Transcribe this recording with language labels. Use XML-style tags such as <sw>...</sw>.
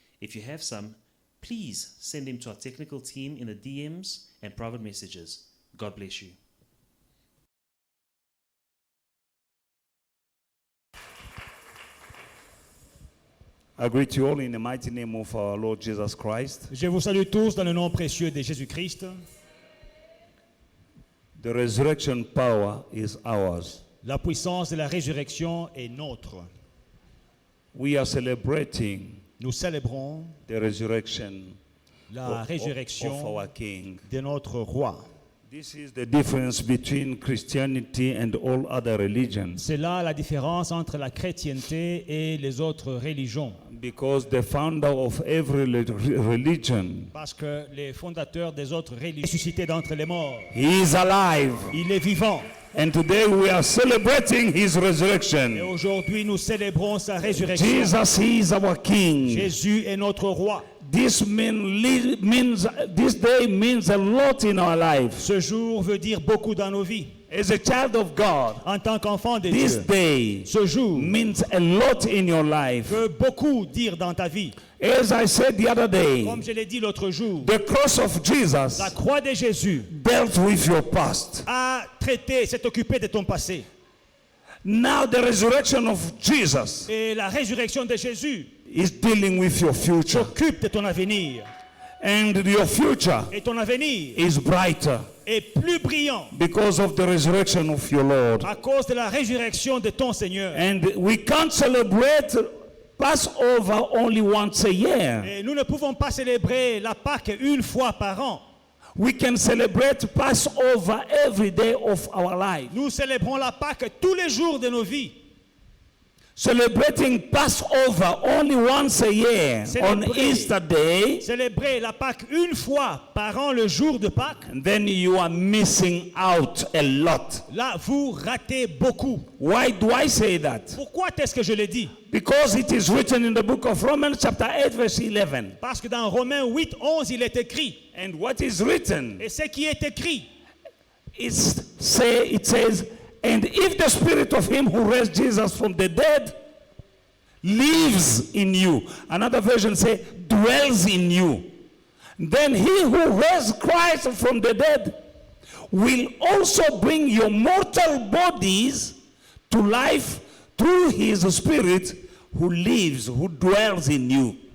<en>If you have some, please send them to our technical team in the DMs and private messages. God bless you. I greet you all in the mighty name of our Lord Jesus Christ.</en> <fr>Je vous salue tous dans le nom précieux de Jésus-Christ.</fr> <en>The resurrection power is ours.</en> <fr>La puissance de la résurrection est nôtre.</fr> <en>We are celebrating</en> <fr>Nous célébrons</fr> <en>the resurrection</en> <fr>la résurrection</fr> <en>of our King.</en> <fr>de notre roi.</fr> <en>This is the difference between Christianity and all other religions.</en> <fr>C'est là la différence entre la chrétienté et les autres religions.</fr> <en>Because the founder of every religion,</en> <fr>Parce que les fondateurs des autres religions ressuscité d'entre les morts.</fr> <en>he is alive.</en> <fr>Il est vivant.</fr> <en>And today we are celebrating his</en> <fr>Et</fr> <en>resurrection.</en> <fr>aujourd'hui, nous célébrons sa résurrection.</fr> <en>Jesus, he is our King.</en> <fr>Jésus est notre roi.</fr> <en>This day means a lot in our lives.</en> <fr>Ce jour veut dire beaucoup dans nos vies.</fr> <en>As a child of God,</en> <fr>En tant qu'enfant de</fr> <en>this</en> <fr>Dieu,</fr> <en>day</en> <fr>ce jour</fr> <en>means a lot in your life.</en> <fr>veut beaucoup dire dans ta vie.</fr> <en>As I said the other day,</en> <fr>Comme je l'ai dit l'autre jour,</fr> <en>the cross of Jesus</en> <fr>la croix de Jésus</fr> <en>dealt with your past.</en> <fr>a traité, s'est occupé de ton passé.</fr> <en>Now the resurrection of Jesus</en> <fr>Et la résurrection de Jésus</fr> <en>is dealing with your future.</en> <fr>s'occupe de ton avenir.</fr> <en>And your future</en> <fr>Et ton avenir</fr> <en>is brighter</en> <fr>est plus brillant</fr> <en>because of the resurrection of your Lord.</en> <fr>à cause de la résurrection de ton Seigneur.</fr> <en>And we can't celebrate Passover only once a year.</en> <fr>Et nous ne pouvons pas célébrer la Pâque une fois par an.</fr> <en>We can celebrate Passover every day of our life.</en> <fr>Nous célébrons la Pâque tous les jours de nos vies.</fr> <en>Celebrating Passover only once a year on Easter Day,</en> <fr>Célébrer la Pâque une fois par an, le jour de Pâques,</fr> <en>and then you are missing out a lot.</en> <fr>là, vous ratez beaucoup.</fr> <en>Why do I say that?</en> <fr>Pourquoi est-ce que je le dis?</fr> <en>Because it is written in the book of Romans chapter 8 verse 11.</en> <fr>Parce que dans Romains 8, 11, il est écrit.</fr> <en>And what is written,</en> <fr>Et ce qui est écrit,</fr> <en>it says, and if the spirit of him who raised Jesus from the dead lives in you. Another version say, dwells in you. Then he who raised Christ from the dead will also bring your mortal bodies to life through his spirit who lives, who dwells in you.</en>